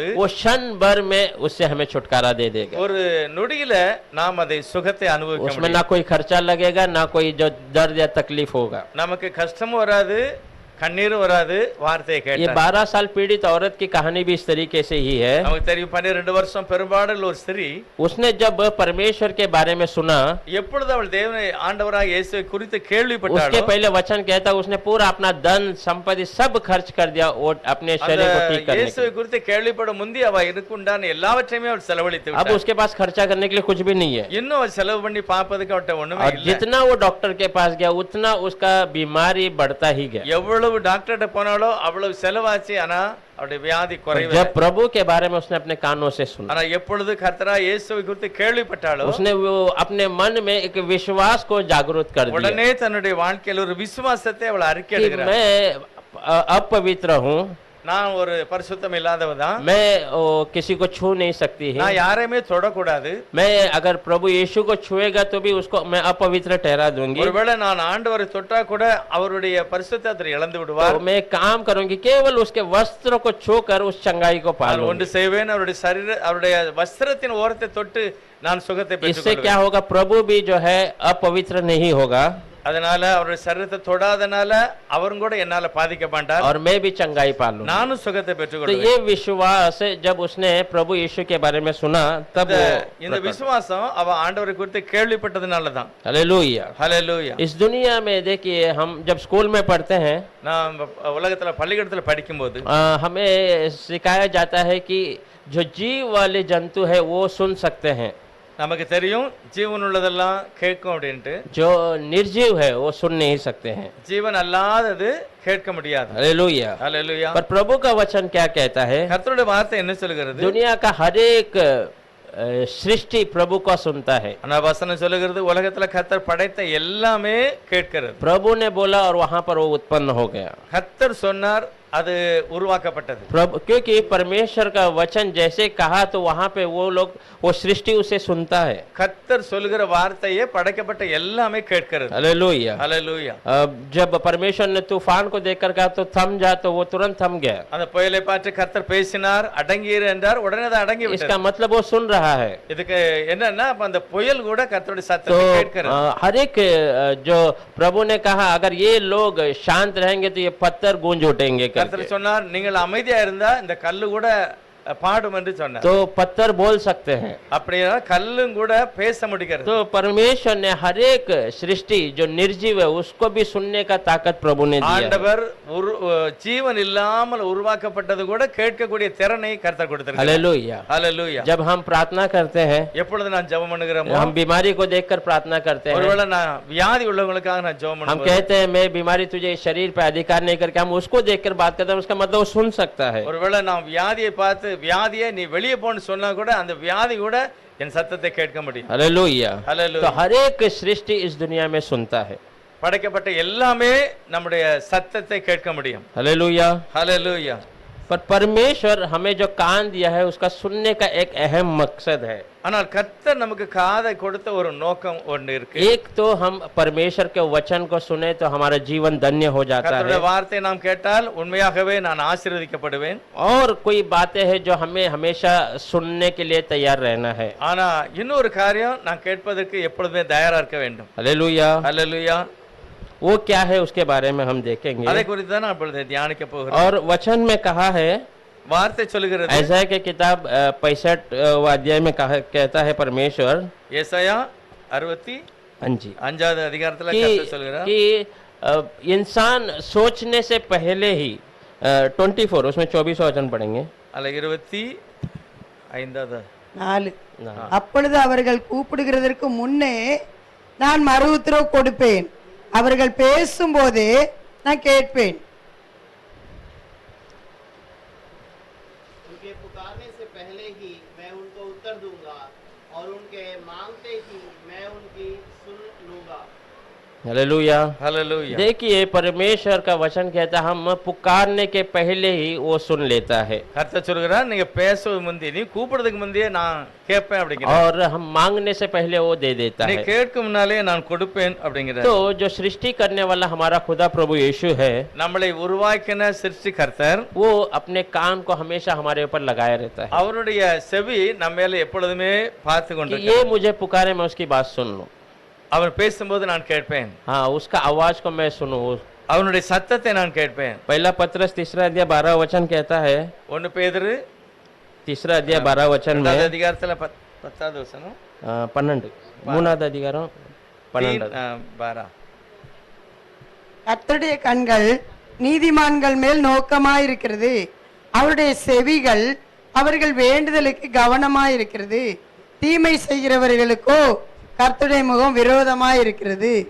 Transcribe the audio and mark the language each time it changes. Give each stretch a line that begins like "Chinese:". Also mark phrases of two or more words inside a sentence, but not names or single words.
Hindi: वो क्षण भर में उससे हमें छुटकारा दे देगा।
Tamil: ஒரு நொடியில நாம் அதை சுகத்தை அனுபவிக்க
Hindi: उसमें
Tamil: முடியும்.
Hindi: ना कोई खर्चा लगेगा, ना कोई जो दर्द या तकलीफ होगा।
Tamil: நமக்கு கஷ்டமும் வராது, கண்ணீரும் வராது, வார்த்தையை
Hindi: ये
Tamil: கேட்டா.
Hindi: 12 साल पीड़ित औरत की कहानी भी इस तरीके से ही है।
Tamil: நமக்கு தெரியும் 12 வருஷம் பெரும்பாடுள்ள ஒரு ஸ்திரீ
Hindi: उसने जब परमेश्वर के बारे में सुना,
Tamil: எப்பொழுது அவள் தேவனை ஆண்டவராக இயேசுவை குறித்து
Hindi: उसके
Tamil: கேள்விப்பட்டாளோ
Hindi: पहले वचन कहता उसने पूरा अपना धन संपत्ति सब खर्च कर दिया वो अपने शरीर को ठीक करने के
Tamil: இயேசுவை
Hindi: लिए।
Tamil: குறித்து கேள்விப்படும் முந்தி அவ இருக்குண்டான எல்லாவற்றையுமே அவள் செலவழித்து
Hindi: अब
Tamil: விட்டாள்.
Hindi: उसके पास खर्चा करने के लिए कुछ भी नहीं है,
Tamil: இன்னும் அவள் செலவு பண்ணி பார்ப்பதுக்கு அவட்ட ஒண்ணுமே
Hindi: और
Tamil: இல்ல.
Hindi: जितना वो डॉक्टर के पास गया उतना उसका बीमारी बढ़ता ही गया।
Tamil: எவ்வளவு டாக்டர்கிட்ட போனாலோ அவ்வளவு செலவாச்சு, ஆனா அவருடைய வியாதி குறையவே.
Hindi: जब प्रभु के बारे में उसने अपने कानों से सुना,
Tamil: ஆனா எப்பொழுது கர்த்தராகிய இயேசுவை குறித்து கேள்விப்பட்டாளோ
Hindi: उसने वो अपने मन में एक विश्वास को जागृत कर दिया
Tamil: உடனே தன்னுடைய வாழ்க்கையில் ஒரு விசுவாசத்தை அவள்
Hindi: कि
Tamil: அறிக்கையிடுகிறாள்.
Hindi: मैं अपवित्र हूँ,
Tamil: நான் ஒரு பரிசுத்தம் இல்லாதவ தான்,
Hindi: मैं किसी को छू नहीं सकती है,
Tamil: நான் யாரையுமே தொடக்கூடாது,
Hindi: मैं अगर प्रभु यीशु को छुएगा तो भी उसको मैं अपवित्र ठहरा दूंगी,
Tamil: ஒருவேளை நான் ஆண்டவரை தொட்டா கூட அவருடைய பரிசுத்தத்தை இழந்து விடுவார்.
Hindi: तो मैं काम करूंगी केवल उसके वस्त्र को छूकर उस चंगाई को
Tamil: நான்
Hindi: पालूंगी।
Tamil: ஒன்று செய்வேன், அவருடைய அவருடைய வஸ்திரத்தின் ஓரத்தை தொட்டு நான் சுகத்தை
Hindi: इससे क्या
Tamil: பெற்றுக்கொள்வேன்.
Hindi: होगा, प्रभु भी जो है अपवित्र नहीं होगा
Tamil: அதனால அவருடைய சரீரத்தை தொடாதனால அவரும் கூட என்னால பாதிக்க மாட்டார்,
Hindi: और मैं भी चंगाई पालूंगा।
Tamil: நானும் சுகத்தை
Hindi: तो
Tamil: பெற்றுக்கொள்வேன்.
Hindi: ये विश्वास जब उसने प्रभु यीशु के बारे में सुना तब
Tamil: இந்த விசுவாசம் அவ ஆண்டவரை குறித்து கேள்விப்பட்டதுனால தான்.
Hindi: हालेलुया।
Tamil: ஹல்லேலூயா.
Hindi: इस दुनिया में देखिए हम जब स्कूल में पढ़ते हैं
Tamil: நான் உலகத்துல பள்ளிக்கூடத்துல படிக்கும்போது
Hindi: हमें सिखाया जाता है कि जो जीव वाले जंतु है वो सुन सकते हैं,
Tamil: நமக்கு தெரியும் ஜீவன் உள்ளதெல்லாம் கேட்கும் அப்படின்ட்டு.
Hindi: जो निर्जीव है वो सुन नहीं सकते हैं।
Tamil: ஜீவன் அல்லாதது கேட்க முடியாது.
Hindi: हालेलुया।
Tamil: ஹல்லேலூயா.
Hindi: पर प्रभु का वचन क्या कहता है,
Tamil: கர்த்தருடைய வார்த்தை என்ன சொல்கிறது?
Hindi: दुनिया का हर एक सृष्टि प्रभु को सुनता है।
Tamil: ஆனா வசனம் சொல்லுகிறது உலகத்துல கர்த்தர் படைத்த எல்லாமே கேட்கிறது.
Hindi: प्रभु ने बोला और वहां पर वो उत्पन्न हो गया।
Tamil: கர்த்தர் சொன்னார், அது உருவாக்கப்பட்டது.
Hindi: प्रभु क्योंकि परमेश्वर का वचन जैसे कहा तो वहां पे वो लोग वो सृष्टि उसे सुनता है।
Tamil: கர்த்தர் சொல்லுகிற வார்த்தையே படைக்கப்பட்ட எல்லாமே கேட்கிறது.
Hindi: हालेलुया।
Tamil: ஹல்லேலூயா.
Hindi: जब परमेश्वर ने तूफान को देखकर कहा तो थम जा, तो वो तुरंत थम गया।
Tamil: அந்த புயலை பார்த்து கர்த்தர் பேசினார், அடங்கியிரு என்றார், உடனே அது அடங்கி விட்டது.
Hindi: इसका मतलब वो सुन रहा है।
Tamil: இதுக்கு என்னன்னா அப்ப அந்த புயல் கூட கர்த்தருடைய
Hindi: तो
Tamil: சத்தத்தை கேட்கிறது.
Hindi: हर एक जो प्रभु ने कहा अगर ये लोग शांत रहेंगे तो ये पत्थर गूंज उठेंगे
Tamil: கர்த்தர் சொன்னார், நீங்கள் அமைதியா இருந்தா இந்த கல்லு கூட பாடும் என்று சொன்னார்.
Hindi: तो पत्थर बोल सकते हैं.
Tamil: அப்படியே கல்லும் கூட பேச முடிகிறது.
Hindi: तो परमेश्वर ने हर एक सृष्टि जो निर्जीव है उसको भी सुनने का ताकत प्रभु ने दिया है.
Tamil: ஆண்டவர் ஜீவன் இல்லாமல் உருவாக்கப்பட்டது கூட கேட்கக்கூடிய திறனை கர்த்தர் கொடுத்திருக்கிறார்.
Hindi: हालेलुया.
Tamil: ஹalleluya.
Hindi: जब हम प्रार्थना करते हैं,
Tamil: எப்பொழுது நான் ஜெபம் பண்ணுகிறேன்,
Hindi: हम बीमारी को देखकर प्रार्थना करते हैं.
Tamil: ஒருவேளை நான் வியாதி உள்ளவங்களுக்காக நான் ஜெபம்
Hindi: हम
Tamil: பண்ணுவேன்.
Hindi: कहते हैं मैं बीमारी तुझे इस शरीर पे अधिकार नहीं करके हम उसको देखकर बात करते हैं, उसका मतलब वो सुन सकता है.
Tamil: ஒருவேளை நான் வியாதியை பார்த்து வியாதியை நீ வெளியே போன்னு சொன்னா கூட அந்த வியாதி கூட என் சத்தத்தை கேட்க முடியும்.
Hindi: हालेलुया.
Tamil: ஹalleluya.
Hindi: तो हर एक सृष्टि इस दुनिया में सुनता है.
Tamil: படைக்கப்பட்ட எல்லாமே நம்முடைய சத்தத்தை கேட்க முடியும்.
Hindi: हालेलुया.
Tamil: ஹalleluya.
Hindi: पर परमेश्वर हमें जो कान दिया है उसका सुनने का एक अहम मकसद है.
Tamil: ஆனால் கர்த்தர் நமக்கு காதை கொடுத்த ஒரு நோக்கம் ஒன்று இருக்கு.
Hindi: एक तो हम परमेश्वर के वचन को सुने तो हमारा जीवन धन्य हो जाता
Tamil: கர்த்தருடைய
Hindi: है.
Tamil: வார்த்தையை நாம் கேட்டால் உண்மையாகவே நான் ஆசீர்வதிக்கப்படுவேன்.
Hindi: और कोई बातें हैं जो हमें हमेशा सुनने के लिए तैयार रहना है.
Tamil: ஆனா இன்னொரு காரியம் நான் கேட்பதற்கு எப்பொழுதுமே தயாரா இருக்க வேண்டும்.
Hindi: हालेलुया.
Tamil: ஹalleluya.
Hindi: वो क्या है उसके बारे में हम देखेंगे.
Tamil: அதை குறித்து தான் நான் இப்பொழுது தியானிக்க போகிறேன்.
Hindi: और वचन में कहा है,
Tamil: வார்த்தை சொல்லுகிறது,
Hindi: ऐसा के किताब 65 अध्याय में कहता है परमेश्वर
Tamil: ஏசாயா 65வது
Hindi: हाँ जी
Tamil: அதிகாரத்துல கர்த்தர் சொல்கிறார்
Hindi: कि इंसान सोचने से पहले ही 24 उसमें 24 वचन पढ़ेंगे.
Tamil: அல்ல 25வது 4. அப்பொழுது அவர்கள் கூப்பிடுகிறதற்கு முன்னே நான் மறு உத்தரவு கொடுப்பேன், அவர்கள் பேசும்போதே நான் கேட்பேன்.
Hindi: उनके पुकारने से पहले ही मैं उनको उत्तर दूंगा और उनके मांगते ही मैं उनकी सुन लूंगा. हालेलुया.
Tamil: ஹalleluya.
Hindi: देखिए परमेश्वर का वचन कहता है हम पुकारने के पहले ही वो सुन लेता है
Tamil: கர்த்தர் சொல்கிறார் நீங்க பேசுவது முந்தி நீ கூப்பிடுறதுக்கு முந்தையே நான் கேட்பேன் அப்படிங்கிறார்.
Hindi: और हम मांगने से पहले वो दे देता
Tamil: நீ
Hindi: है.
Tamil: கேட்கும் முன்னாலே நான் கொடுப்பேன் அப்படிங்கிறார்.
Hindi: तो जो सृष्टि करने वाला हमारा खुदा प्रभु यीशु है,
Tamil: நம்மளை உருவாக்கின சிருஷ்டிகர்த்தர்
Hindi: वो अपने कान को हमेशा हमारे ऊपर लगाए रहता है
Tamil: அவருடைய செவி நம்ம மேல எப்பொழுதுமே பார்த்து
Hindi: कि
Tamil: கொண்டிருக்கிறார்.
Hindi: ये मुझे पुकारे मैं उसकी बात सुन लूं.
Tamil: அவர் பேசும்போது நான் கேட்பேன்,
Hindi: हाँ उसका आवाज को मैं सुनूं.
Tamil: அவனுடைய சத்தத்தை நான் கேட்பேன்.
Hindi: पहला पत्रस 3 अध्याय 12 वचन कहता है,
Tamil: 1 பேதுரு
Hindi: 3 अध्याय 12 वचन में
Tamil: அதிகாரத்துல 10வது வசனம் 12 மூணாவது அதிகாரம் 12 12 கர்த்தருடைய கண்கள் நீதிமான்கள் மேல் நோக்கமாயிருக்கிறது, அவருடைய செவிகள் அவர்கள் வேண்டுதலுக்கு கவனமாயிருக்கிறது, தீமை செய்கிறவர்களுக்கோ கர்த்தருடைய முகம் விரோதமாயிருக்கிறது.